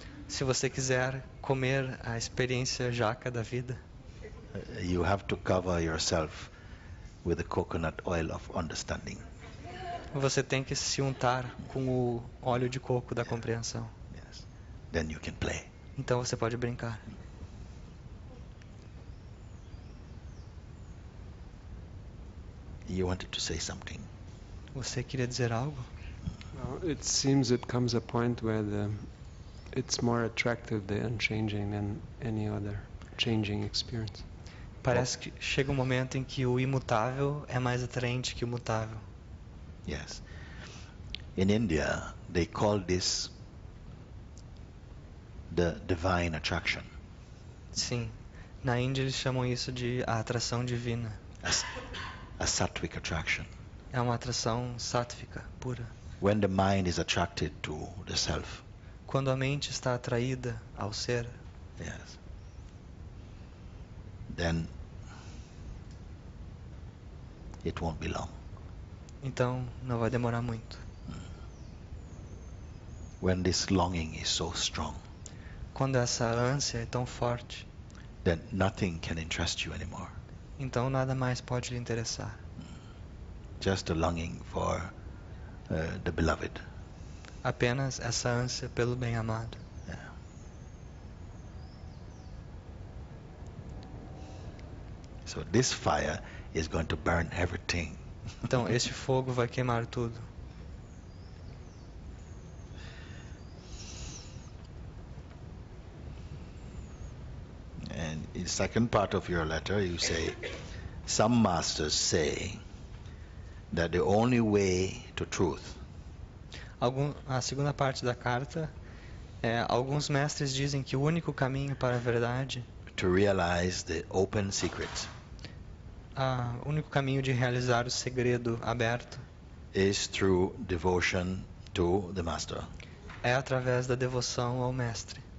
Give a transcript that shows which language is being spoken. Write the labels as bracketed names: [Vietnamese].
[Portuguese] Se você quiser comer a experiência jaca da vida, [English] you have to cover yourself with the coconut oil of understanding. [Portuguese] você tem que se untar com o óleo de coco da compreensão. [English] Yes. Then you can play. [Portuguese] Então você pode brincar. [English] You wanted to say something. [Portuguese] Você queria dizer algo? [English] Well, it seems it comes a point where it's more attractive, the unchanging, than any other changing experience. [Portuguese] Parece que chega um momento em que o imutável é mais atraente que o mutável. [English] Yes. In India, they call this the divine attraction, [Portuguese] Sim, na Índia eles chamam isso de a atração divina. [English] a sattvic attraction. [Portuguese] É uma atração sátvica, pura. [English] When the mind is attracted to the self, [Portuguese] Quando a mente está atraída ao ser, [English] yes, then it won't be long. [Portuguese] então não vai demorar muito. [English] When this longing is so strong, [Portuguese] Quando essa ânsia é tão forte, [English] then nothing can interest you anymore. [Portuguese] então nada mais pode lhe interessar. [English] Just the longing for the beloved. [Portuguese] Apenas essa ânsia pelo bem-amado. [English] Yeah. So this fire is going to burn everything. [Portuguese] Então este fogo vai queimar tudo. [English] And in the second part of your letter, you say, some masters say that the only way to truth [Portuguese] A segunda parte da carta alguns mestres dizem que o único caminho para a verdade, [English] to realize the open secret [Portuguese] o único caminho de realizar o segredo aberto [English] is through devotion to the master. [Portuguese] é através da devoção ao mestre.